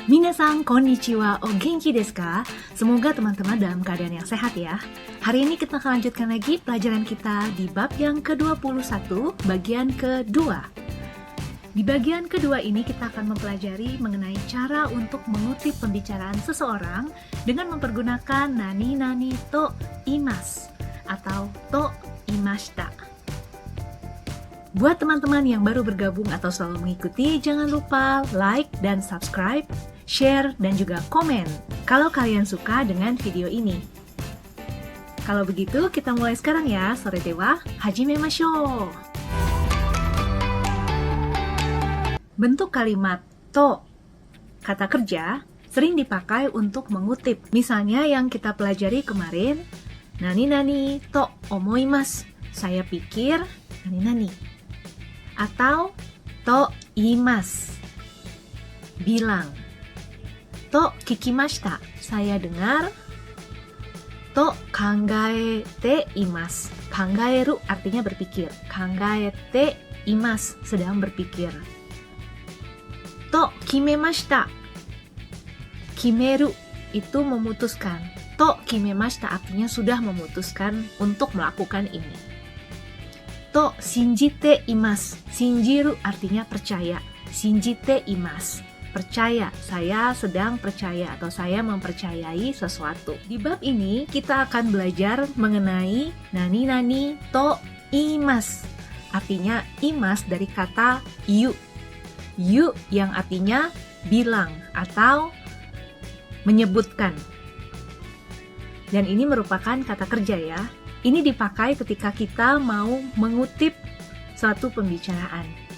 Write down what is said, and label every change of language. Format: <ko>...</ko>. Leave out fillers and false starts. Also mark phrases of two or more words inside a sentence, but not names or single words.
<ja>皆さん、こんにちは、お元気ですか?</ja> <id>Semoga teman-teman dalam keadaan yang sehat ya. Hari ini kita akan lanjutkan lagi pelajaran kita di bab yang ke-21, bagian kedua. Di bagian kedua ini kita akan mempelajari mengenai cara untuk mengutip pembicaraan seseorang dengan mempergunakan</id> <ja>何々と言います</ja> <id>atau</id> <ja>と言いました.</ja> <id>Buat teman-teman yang baru bergabung atau selalu mengikuti, jangan lupa like dan subscribe, share, dan juga komen kalau kalian suka dengan video ini. Kalau begitu, kita mulai sekarang ya.</id> <ja>それでは、始めましょう.</ja> <id>Bentuk kalimat to, kata kerja, sering dipakai untuk mengutip. Misalnya yang kita pelajari kemarin,</id> <ja>何々と思います,</ja> <id>saya pikir nani-nani. Atau</id> <ja>と言います,</ja> <id>bilang.</id> <ja>と聞きました,</ja> <id>saya dengar.</id> <ja>と考えています,</ja> <id>kangaeru artinya berpikir,</id> <ja>考えています,</ja> <id>sedang berpikir.</id> <ja>と決めました、決める</ja> <id>itu memutuskan.</id> <ja>と決めました</ja> <id>artinya sudah memutuskan untuk melakukan ini.</id> <ja>と信じています、信じる</ja> <id>artinya percaya,</id> <ja>信じています,</ja> <id>percaya, saya sedang percaya atau saya mempercayai sesuatu. Di bab ini kita akan belajar mengenai</id> <ja>何々と言います,</ja> <id>artinya imasu dari kata yu. Yu yang artinya bilang atau menyebutkan. Dan ini merupakan kata kerja ya. Ini dipakai ketika kita mau mengutip suatu pembicaraan.</id>